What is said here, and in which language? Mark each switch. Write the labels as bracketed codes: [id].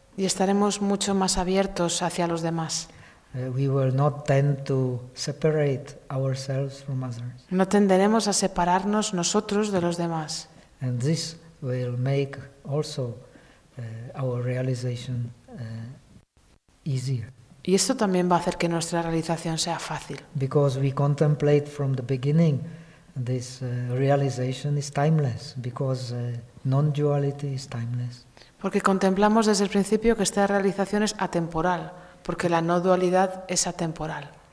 [es] Y estaremos mucho más abiertos hacia los demás. [en] We will not tend to separate ourselves from others. [es] No tenderemos a separarnos nosotros de los demás. [en] And this will make also our realization easier. [es] Y esto también va a hacer que nuestra realización sea fácil. [en] Because we contemplate from the beginning, this realization is timeless because non-duality is timeless. [es] Porque contemplamos desde el principio que esta realización es atemporal, porque la no dualidad es atemporal.